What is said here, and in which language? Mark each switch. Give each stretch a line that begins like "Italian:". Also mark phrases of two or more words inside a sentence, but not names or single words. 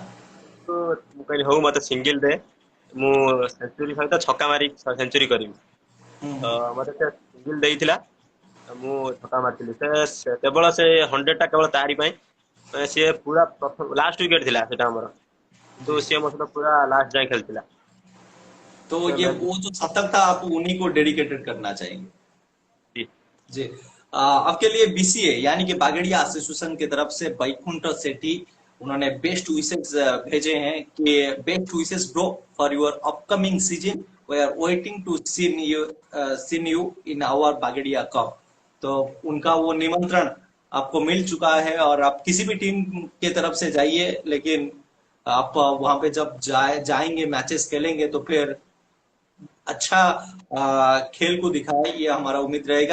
Odia: ତ ମୁଁ କହିଲି ହଉ ମତେ ସିଙ୍ଗଲ ଦେ ମୁଁ ସେଞ୍ଚୁରୀ ସହିତ ଛକା ମାରି ସେଞ୍ଚୁରୀ କରିବି। ତ
Hindi: हम्म।
Odia: ମତେ ସେ ସିଙ୍ଗଲ ଦେଇଥିଲା ତ ମୁଁ ଛକା ମାରିଥିଲି। କେବଳ ସେ 100 ଟା କେବଳ ତାରି ପାଇଁ ମାନେ ସିଏ ପୁରା ପ୍ରଥମ ଲାଷ୍ଟ ୱିକେଟ ଥିଲା ସେଟା ଆମର କିନ୍ତୁ
Hindi: जी।
Odia: ସିଏ ମୋ ସହିତ ପୁରା ଲାଷ୍ଟ ଯାଏ ଖେଳିଥିଲା।
Hindi: तो ये वो जो शतक था आप उन्हीं को डेडिकेटेड करना चाहेंगे? जी जी। आपके लिए बीसीए यानी कि बागड़िया एसोसिएशन की तरफ से बैकुंठ सेठी उन्होंने
English: best wishes
Hindi: भेजे हैं कि
English: best wishes bro for your upcoming season, we are waiting to seen you in our Bagdiya Cup.
Hindi: तो उनका वो निमंत्रण आपको मिल चुका है और आप किसी भी टीम की तरफ से जाइए, लेकिन आप वहां पे जब जाएंगे मैचेस खेलेंगे तो फिर अच्छा खेल को दिखाए, ये हमारा उम्मीद रहेगा।